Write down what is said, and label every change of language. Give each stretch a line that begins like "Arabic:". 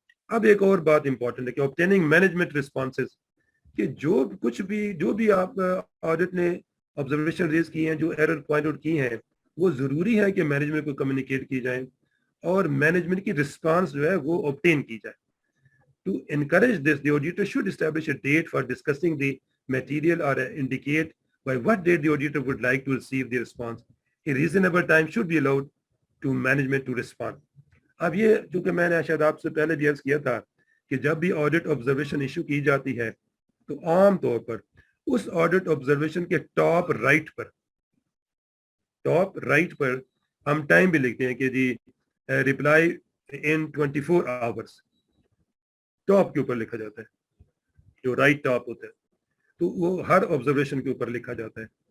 Urdu: اب ایک اور بات امپورٹنٹ ہے کہ
English: obtaining management responses,
Urdu: کہ جو بھی آپ آڈٹ نے آبزرویشن ریز کی ہیں, جو ایرر پوائنٹ آؤٹ کی ہیں, وہ ضروری ہے کہ مینجمنٹ کو کمیونیکیٹ کی جائیں اور مینجمنٹ کی رسپانس جو ہے وہ obtain کی جائے.
English: To encourage this, the auditor should establish a date for discussing the material or indicate by what date the auditor would like to receive the response. A reasonable time should be allowed to management to respond.
Urdu: اب یہ چونکہ میں نے شاید آپ سے پہلے بھی عرض کیا تھا کہ جب بھی آڈٹ آبزرویشن ایشو کی جاتی ہے تو عام طور پر اس آڈٹ آبزرویشن کے ٹاپ رائٹ پر ہم ٹائم بھی لکھتے ہیں کہ جی
English: reply in 24 hours,
Urdu: ٹاپ کے اوپر لکھا جاتا ہے, جو رائٹ ٹاپ ہوتا ہے تو وہ ہر آبزرویشن کے اوپر لکھا جاتا ہے.